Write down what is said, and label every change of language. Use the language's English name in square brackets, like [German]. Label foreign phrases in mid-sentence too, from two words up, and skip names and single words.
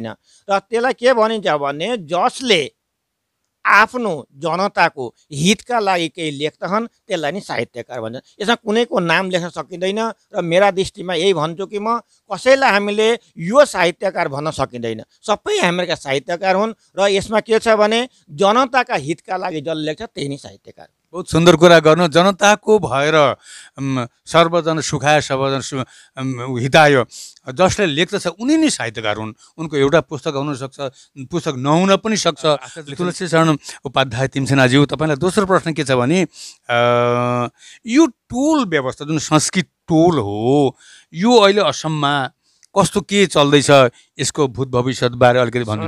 [Nepali] र त्यसलाई के भनिन्छ भने जसले आफ्नो जनताको हितका लागि केही लेख्दछन् त्यसलाई नि साहित्यकार भन्छन्। यसमा कुनैको नाम लेख्न सकिँदैन र मेरा दृष्टिमा यही भन्छु कि म कसैलाई हामीले यो साहित्यकार भन्न सकिँदैन, सबै हामीहरूका साहित्यकार हुन्। र यसमा के छ भने जनताका हितका लागि जसले लेख्छ त्यही नै साहित्यकार। [Hindi] बहुत सुन्दर [Nepali] कुरा गर्नु। जनताको भएर [Sanskrit] सर्वजन सुखाय सर्वजन हिताय [Nepali] जसले लेख्दछ उनी नै साहित्यकार हुन्। उनको एउटा पुस्तक हुनसक्छ, पुस्तक नहुन पनि सक्छ। तुलसीचरण उपाध्याय तिमसेनाज्यू, तपाईँलाई दोस्रो प्रश्न के छ भने यो टोल व्यवस्था जुन संस्कृत टोल हो यो अहिले असममा कस्तो के चल्दैछ, यसको भूत भविष्यबारे अलिकति भन्नुहुन्छ?